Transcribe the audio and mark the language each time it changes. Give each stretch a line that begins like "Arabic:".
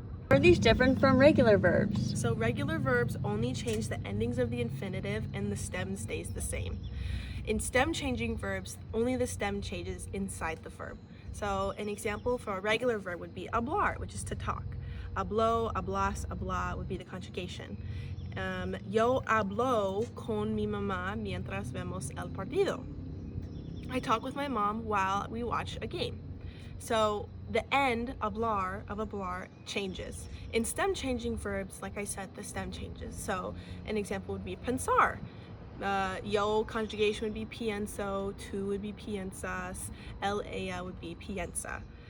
English: Are these different from regular verbs? So regular verbs only change the endings of the infinitive and the stem stays the same. In stem changing verbs, only the stem changes inside the verb. So an example for a regular verb would be hablar, which is to talk.
Spanish: Habló, hablas, habla
English: would be the conjugation.
Spanish: Yo hablo con mi mamá mientras vemos el partido.
English: I talk with my mom while we watch a game. So the end, hablar, of hablar changes. In stem changing verbs, like I said, the stem changes. So an example would be pensar. Yo conjugation would be pienso, tú would be piensas, ella would be piensa.